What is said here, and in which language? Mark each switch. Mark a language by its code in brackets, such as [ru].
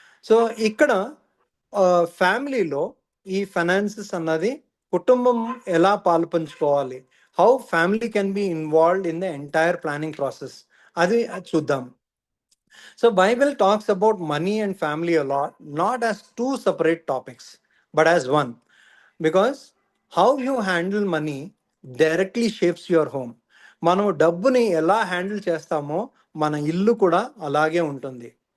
[te] So ఇక్కడ ఫ్యామిలీలో ఈ ఫైనాన్సెస్ అన్నది కుటుంబం ఎలా పాలు పంచుకోవాలి, [en] how family can be involved in the entire planning process, [te] అది చూద్దాం. [en] So Bible talks about money and family a lot, not as two separate topics, but as one. Because how you handle money directly shapes your home. [te] మనం డబ్బుని ఎలా handle చేస్తామో మన ఇల్లు కూడా అలాగే ఉంటుంది.